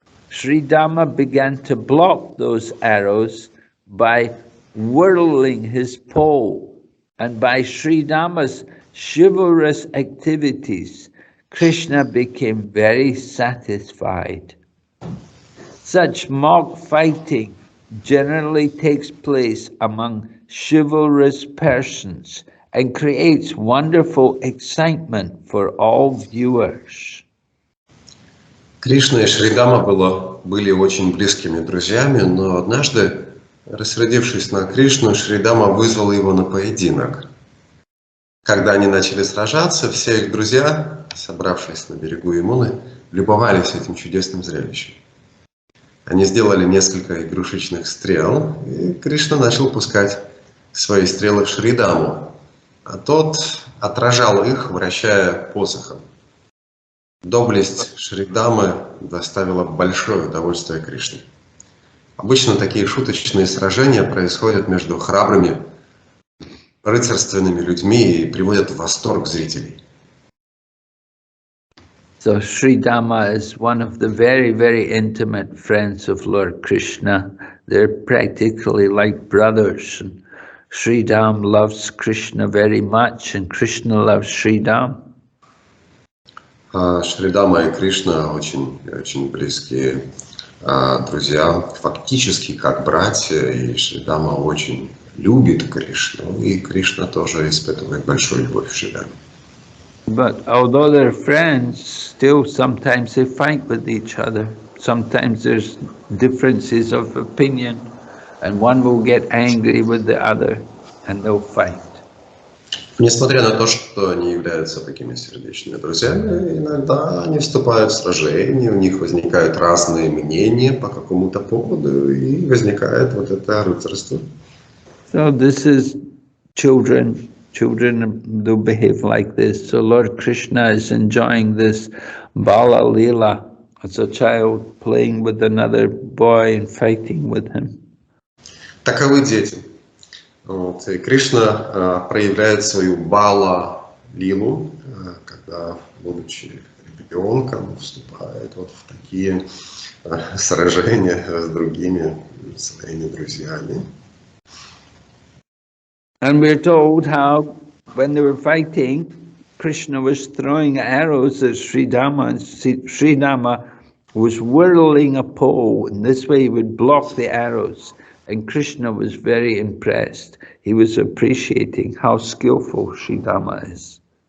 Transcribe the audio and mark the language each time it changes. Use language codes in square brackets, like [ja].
[en] Sri Dhamma began to block those arrows by whirling his pole, and by Sri Dhamma's chivalrous activities, Krishna became very satisfied. Such mock fighting generally takes place among chivalrous persons and creates wonderful excitement for all viewers. [ru] Кришна и Шри Дама были очень близкими друзьями, но однажды, рассердившись на Кришну, Шри Дама вызвал его на поединок. Когда они начали сражаться, все их друзья, собравшись на берегу Ямуны, любовались этим чудесным зрелищем. Они сделали несколько игрушечных стрел, и Кришна начал пускать свои стрелы в Шри Даму, а тот отражал их, вращая посохом. Доблесть Шри Дамы доставила большое удовольствие Кришне. Обычно такие шуточные сражения происходят между храбрыми, рыцарственными людьми и приводят в восторг зрителей. [en] So Sri Dhamma is one of the very, very intimate friends of Lord Krishna. They're practically like brothers. And Sri Dham loves Krishna very much, and Krishna loves Sri Dham. [ru] Шри Дама и Кришна очень, очень близкие друзья, фактически как братья, и Шри Дама очень любит Кришну, и Кришна тоже испытывает большую любовь к Шри Даме. [en] But although they're friends, still sometimes they fight with each other. Sometimes there's differences of opinion, and one will get angry with the other, and they'll fight. [ru] Несмотря на то, что они являются такими сердечными друзьями, иногда они вступают в сражения, у них возникают разные мнения по какому-то поводу, и возникает вот это рыцарство. [en] So this is children. Children do behave like this. So Lord Krishna is enjoying this Bala Leela as a child playing with another boy and fighting with him. [ru] Таковы дети. Вот. И Кришна проявляет свою Бала-лилу, когда, будучи ребенком, вступает вот в такие сражения с другими своими друзьями. [en] And we're told how, when they were fighting, Krishna was throwing arrows at Sri Dhamma, and Sri Dhamma was whirling a pole, and this way he would block the arrows. And Krishna was very impressed. He was appreciating how skillful Sri Dhamma is.